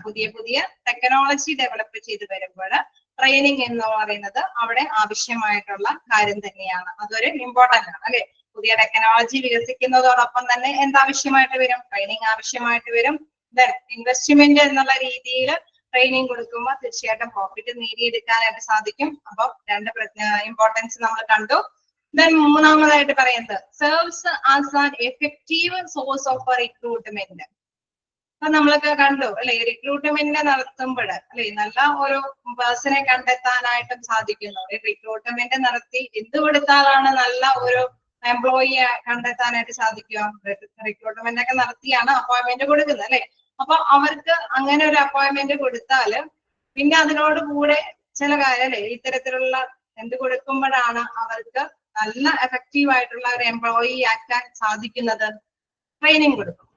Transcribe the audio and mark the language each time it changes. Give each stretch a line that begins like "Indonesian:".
Malayalam: പുതിയ technology develop ചെയ്ത് വരുമ്പോൾ ട്രെയിനിങ് എന്ന് പറയുന്നത് അവിടെ ആവശ്യമായിട്ടുള്ള കാര്യം തന്നെയാണ്. അതൊരു ഇമ്പോർട്ടന്റ് ആണ് അല്ലെ. പുതിയ ടെക്നോളജി വികസിക്കുന്നതോടൊപ്പം തന്നെ എന്താവശ്യമായിട്ട് വരും? ട്രെയിനിങ് ആവശ്യമായിട്ട് വരും. ദെൻ ഇൻവെസ്റ്റ്മെന്റ് എന്നുള്ള രീതിയിൽ ട്രെയിനിങ് കൊടുക്കുമ്പോൾ തീർച്ചയായിട്ടും പ്രോഫിറ്റ് നേടിയെടുക്കാനായിട്ട് സാധിക്കും. അപ്പൊ രണ്ട് ഇമ്പോർട്ടൻസ് നമ്മൾ കണ്ടു.
English: Then
Malayalam: മൂന്നാമതായിട്ട് പറയുന്നത്
English: serves as an effective source of recruitment.
Malayalam: അപ്പൊ നമ്മളൊക്കെ കണ്ടു അല്ലെ, റിക്രൂട്ട്മെന്റ് നടത്തുമ്പോൾ അല്ലെ നല്ല ഒരു പേഴ്സണെ കണ്ടെത്താനായിട്ടും സാധിക്കുന്നു. റിക്രൂട്ട്മെന്റ് നടത്തി എന്ത് കൊടുത്താലാണ് നല്ല ഒരു എംപ്ലോയിയെ കണ്ടെത്താനായിട്ട് സാധിക്കുക? റിക്രൂട്ട്മെന്റ് ഒക്കെ നടത്തിയാണ് അപ്പോയിന്റ്മെന്റ് കൊടുക്കുന്നത് അല്ലെ. അപ്പൊ അവർക്ക് അങ്ങനെ ഒരു അപ്പോയിന്റ്മെന്റ് കൊടുത്താല് പിന്നെ അതിനോട് കൂടെ ചില കാര്യം അല്ലെ, ഇത്തരത്തിലുള്ള എന്ത് കൊടുക്കുമ്പോഴാണ് അവർക്ക് നല്ല എഫക്റ്റീവ് ആയിട്ടുള്ള ഒരു എംപ്ലോയി ആക്കാൻ സാധിക്കുന്നത്? ട്രെയിനിങ് കൊടുക്കും.